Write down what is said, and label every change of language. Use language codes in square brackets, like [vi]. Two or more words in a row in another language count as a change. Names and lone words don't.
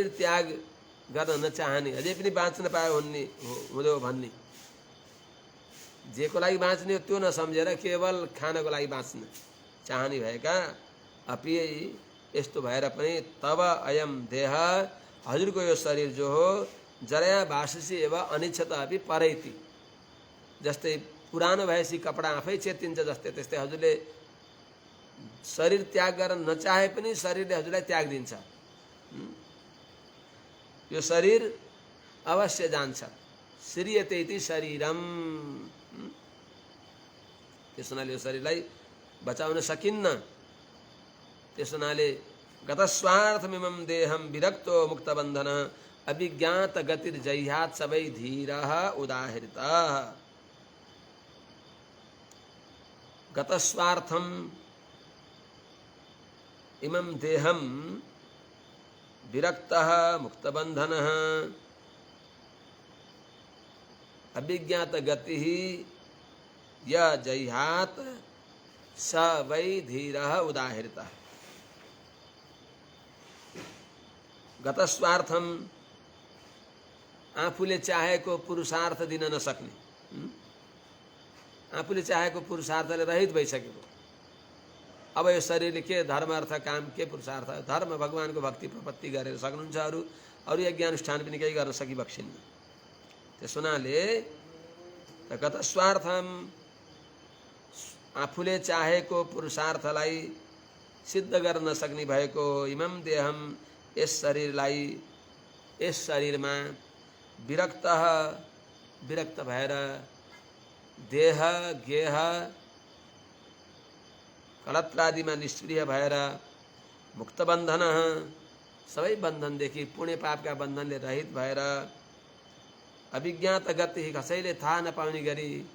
[ne] त्याग गर्न नचाहने, अझै पनि बाँच्न पायो हुँदो भन्ने, जेको लागि बाँच्ने हो त्यो नसम्झेर केवल खानको लागि बाँच्न चाहने भएका अपि यस्तो भएर पनि तब [sa] अयम देह [ne] हजुरको यो शरीर जो हो [sa] जरया भाषसी एवं अनिच्छता अभी परैति। [ne] जस्तै पुरानो भएपछि कपडा आफै चेतिन्छ जस्तै त्यस्तै हजुरले शरीर त्याग गर्न नचाहे पनि शरीरले हजुरलाई त्याग दिन्छ। यो शरीर अवश्य जान्छ। [sa] श्रीयते इति शरीरम। [ne] त्यस हुनाले यो शरीरलाई बचाउन सकिन्न। त्यस हुनाले [sa] गतस्वार्थमिमं देहं विरक्तो मुक्तबन्धन अभिज्ञात गतिर्जह्यात् सवै धीरः उदाहृतः। गतस्वार्थम इमं देहं विरक्तः मुक्तबन्धनः अभिज्ञात गतिः य जह्यात् स वै धीरः उदाहृतः। [ne] गतस्वार्थम आफूले चाहेको पुरुषार्थ दिन नसक्ने, आफूले चाहेको पुरुषार्थले रहित भइसकेको। अब यो शरीरले के धर्म अर्थ काम के पुरुषार्थ धर्म भगवानको भक्ति प्रपत्ति गरेर सक्नुहुन्छ। अरू यज्ञ अनुष्ठान पनि केही गर्न सकिबक्सिन्न। त्यस हुनाले गतस्वार्थम आफूले चाहेको पुरुषार्थलाई सिद्ध गर्न नसक्ने भएको [sa] इमं देहम [ne] यस शरीरलाई यस शरीरमा विरक्त भएर देह गेह कलत्रादिमा निष्क्रिय भएर मुक्त बन्धन सबै बन्धनदेखि पुण्य पापका बन्धनले रहित भएर अभिज्ञात गति कसैले थाहा नपाउने गरी